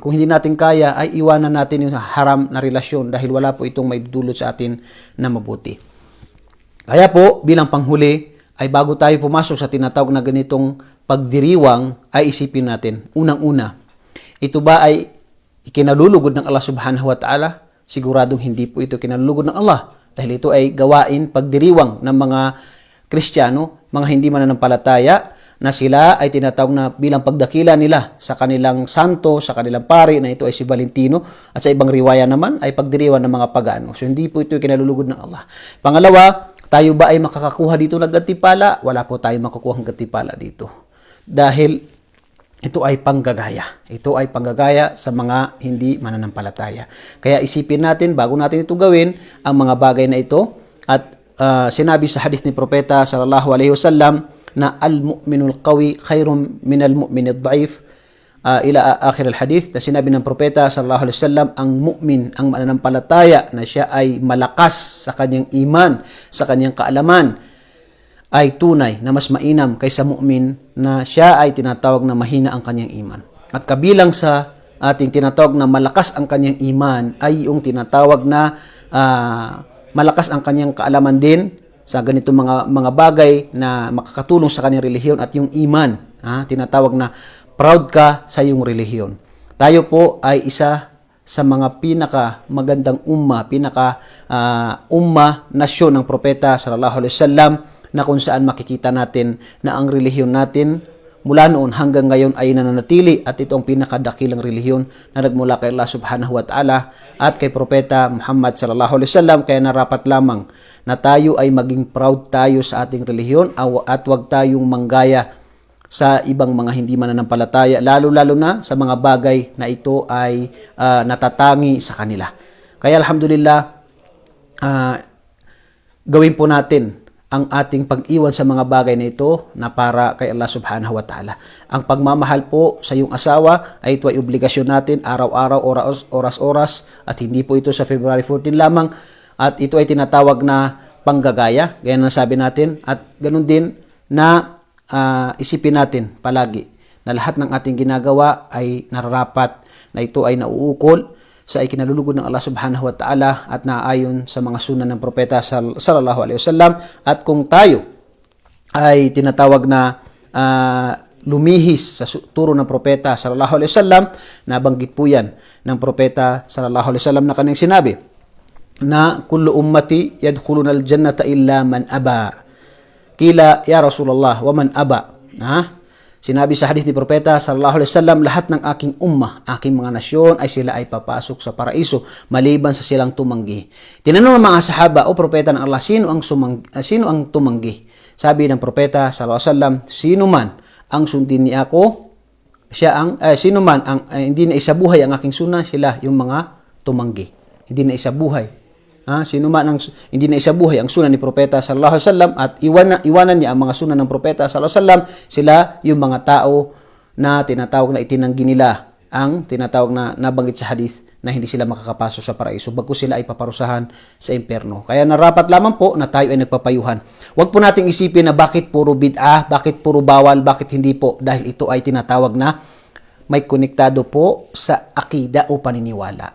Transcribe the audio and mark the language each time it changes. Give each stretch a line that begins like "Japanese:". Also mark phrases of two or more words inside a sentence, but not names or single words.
Filipino: Kung hindi natin kaya, ay iwanan natin yung haram na relasyon dahil wala po itong maidudulot sa atin na mabuti. Kaya po, bilang panghuli, ay bago tayo pumasok sa tinatawag na ganitong pagdiriwang, ay isipin natin, unang-una, ito ba ay ikinalulugod ng Allah
Arabic: سبحانه وتعالى?
Filipino: Siguradong hindi po ito kinalulugod ng Allah dahil ito ay gawain, pagdiriwang ng mga Kristiyano, mga hindi mananampalataya, na sila ay tinatawag na bilang pagdakila nila sa kanilang santo, sa kanilang pari, na ito ay si Valentino, at sa ibang riwaya naman ay pagdiriwang ng mga pagano. So hindi po ito kinalulugod ng Allah. Pangalawa, tayo ba ay makakakuha dito ng gantimpala? Wala po tayong makukuha ng gantimpala dito. Dahil ito ay panggagaya. Ito ay panggagaya sa mga hindi mananampalataya. Kaya isipin natin, bago natin ito gawin, ang mga bagay na ito, at sinabi sa hadith ni Propeta
Arabic: صلى الله عليه وسلم
Filipino: na
Arabic: المؤمن القوي خير من المؤمن الضعيف إلى آخر الحديث.
Filipino: Na sinabi ng Propeta
Arabic: صلى الله عليه وسلم,
Filipino: ang mu'min, ang mananampalataya na siya ay malakas sa kanyang iman, sa kanyang kaalaman, ay tunay na mas mainam kaysa mu'min na siya ay tinatawag na mahina ang kanyang iman. At kabilang sa ating tinatawag na malakas ang kanyang iman ay yung tinatawag na malakas ang kanyang kaalaman din sa ganito mga bagay na makakatulong sa kanyang relihiyon, at yung iman, tinatawag na proud ka sa iyong relihiyon. Tayo po ay isa sa mga pinaka magandang nasyon ng Propeta
Arabic: صلى الله عليه وسلم,
Filipino: na kung saan makikita natin na ang relihiyon natin mula noon hanggang ngayon ay nananatili, at ito ang pinakadakilang relihiyon na nagmula kay Allah
Arabic: سبحانه وتعالى
Filipino: at kay Propeta Muhammad
Arabic: صلى الله عليه وسلم.
Filipino: Kaya narapat lamang na tayo ay maging proud tayo sa ating relihiyon, at huwag tayong manggaya sa ibang mga hindi mananampalataya, lalo-lalo na sa mga bagay na ito ay natatangi sa kanila. Kaya alhamdulillah, gawin po natin ang ating pag-iwan sa mga bagay na ito na para kay Allah
Arabic: سبحانه وتعالى.
Filipino: Ang pagmamahal po sa iyong asawa ay ito ay obligasyon natin araw-araw, oras-oras, at hindi po ito sa February 14 lamang, at ito ay tinatawag na panggagaya, gaya na sabi natin, at ganun din na isipin natin palagi na lahat ng ating ginagawa ay nararapat na ito ay nauukol sa ikinalulugod ng Allah
Arabic: سبحانه وتعالى
Filipino: at naayon sa mga sunan ng Propeta
Arabic: صلى الله عليه وسلم.
Filipino: At kung tayo ay tinatawag na lumihis sa turo ng Propeta
Arabic: صلى الله عليه وسلم,
Filipino: nabanggit po yan ng Propeta
Arabic: صلى الله عليه وسلم
Filipino: na kanyang sinabi na
Arabic: كل أمتي يدخلون الجنة إلا من أبى. قيل يا رسول الله ومن أبى?
Filipino: Sinabi sa hadith ni Propeta
Arabic: صلى الله عليه وسلم,
Filipino: lahat ng aking ummah, aking mga nasyon, ay sila ay papasok sa paraiso maliban sa silang tumanggi. Tinanong ng mga sahaba, o Propeta ng Allah, sino ang tumanggi? Sabi ng Propeta
Arabic: صلى الله عليه وسلم,
Filipino: sino man ang sundin ni ako, sino man ang hindi na isabuhay ang aking sunnah, sila yung mga tumanggi. Hindi na isabuhay. Sino man ang hindi na isabuhay ang sunan ni Propeta
Arabic: صلى الله عليه وسلم
Filipino: at iwanan niya ang mga sunan ng Propeta
Arabic: صلى الله عليه وسلم,
Filipino: sila yung mga tao na tinatawag na itinanggi nila ang tinatawag na nabanggit sa hadith na hindi sila makakapasok sa paraiso, bagkus sila ay paparusahan sa impyerno. Kaya narapat lamang po na tayo ay nagpapayuhan. Huwag po nating isipin na bakit puro bid'ah, bakit puro bawal, bakit hindi po, dahil ito ay tinatawag na may konektado po sa akida o paniniwala.